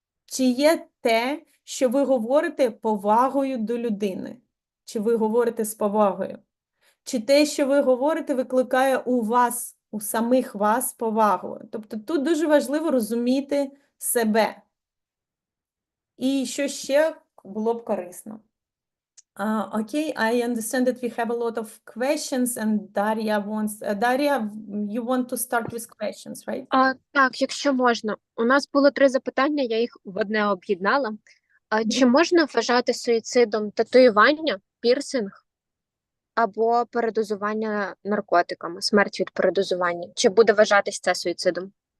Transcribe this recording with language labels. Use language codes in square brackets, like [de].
[uk] Чи є те, що ви говорите повагою до людини? Чи ви говорите з повагою? Чи те, що ви говорите, викликає у самих вас повагу? Тобто тут дуже важливо розуміти себе. І що ще було б корисно? [en] Okay, I understand that we have a lot of questions and Daria, you want to start with questions, right? [uk] Так, якщо можна. У нас було 3 запитання, я їх в одне об'єднала. Чи можна вважати суїцидом татуювання, пірсинг або передозування наркотиками, смерть від передозування? Чи буде вважатись це суїцидом?